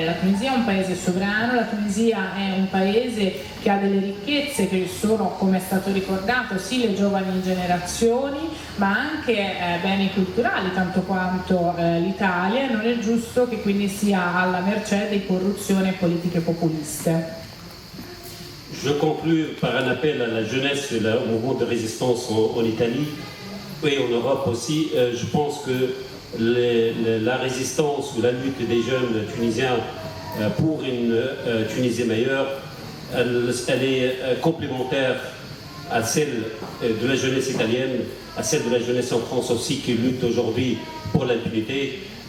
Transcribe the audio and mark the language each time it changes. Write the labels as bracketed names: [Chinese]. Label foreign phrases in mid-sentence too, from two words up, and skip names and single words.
[Italian] La Tunisia è un paese sovrano, la Tunisia è un paese che ha delle ricchezze che sono, come è stato ricordato, sì le giovani generazioni, ma anche beni culturali tanto quanto l'Italia. Non è giusto che quindi sia alla mercé di corruzione e politiche populiste. [French] Je conclue par un appel à la jeunesse et au mouvement de résistance en Italie et en Europe aussi. Je pense que la résistance ou la lutte des jeunes tunisiens pour une Tunisie meilleure, elle est complémentaire à celle de la jeunesse italienne, à celle de la jeunesse en France aussi qui lutte aujourd'hui pour l'impunité.